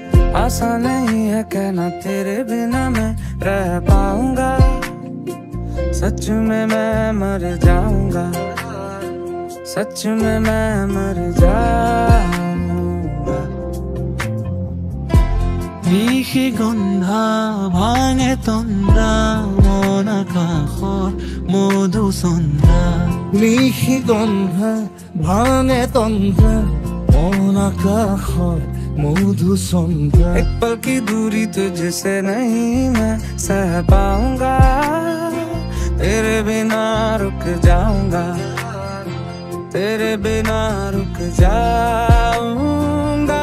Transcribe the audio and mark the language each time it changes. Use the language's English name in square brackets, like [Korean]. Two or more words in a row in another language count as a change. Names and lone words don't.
[Hindi] आसान नहीं है कहना तेरे बिना मैं रह पाऊंगा। सच में मैं मर जाऊंगा, सच में मैं मर जाऊंगा। [Assamese] মিহি গন্ধা ভাঙে তন্দ্ৰা মন আকাশৰ মধু চন্দ্ৰা। মিহি গন্ধা ভাঙে তন্দ্ৰা মন আকাশৰ मधु संध्या। [Hindi] एक पल की दूरी तुझसे नहीं मैं सह पाऊंगा, तेरे बिना रुक जाऊंगा, तेरे बिना रुक जाऊंगा।